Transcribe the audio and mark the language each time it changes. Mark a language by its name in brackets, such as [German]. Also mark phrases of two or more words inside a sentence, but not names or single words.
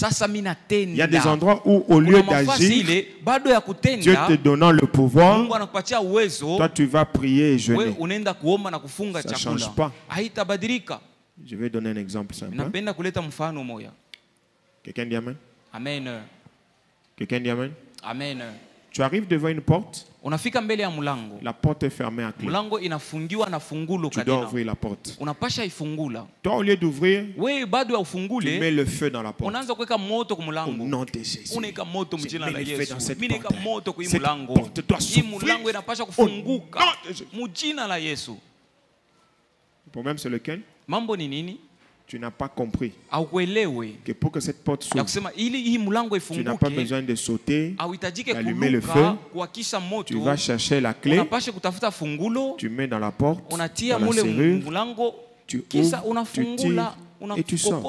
[French] Il y a des endroits où au lieu d'agir, Dieu te donnant le pouvoir, toi tu vas prier et jeûner. Ça ne change pas. Je vais donner un exemple simple. Quelqu'un dit Amen? Amen. Quelqu'un dit Amen? Amen. Tu arrives devant une porte. [Swahili] Unafika mbele ya mlango. [French] La porte est fermée à clé. [Swahili] Mlango inafungiwa na fungulo kadena. [French] Tu dois ouvrir la porte. [Swahili] Unapasha ifungula. [French] Toi, au lieu d'ouvrir, [Swahili] wewe bado ya ufungule, [French] tu mets le feu dans la porte. [Swahili] Unaanza kuweka moto kwa mlango. [French] Au nom de Jésus. [Swahili] Unaweka moto mjina la Yesu. Mimi naweka moto kwa mlango. Hii mlango inapasha kufunguka mjina la Yesu. [French] Le problème c'est lequel? [Swahili] Mambo ni nini? [French] Tu n'as pas compris que pour que cette porte s'ouvre, tu n'as pas besoin de sauter, d'allumer le feu. Tu vas chercher la clé, tu mets dans la porte, dans la serrure, tu ouvres, tu tires et tu sors.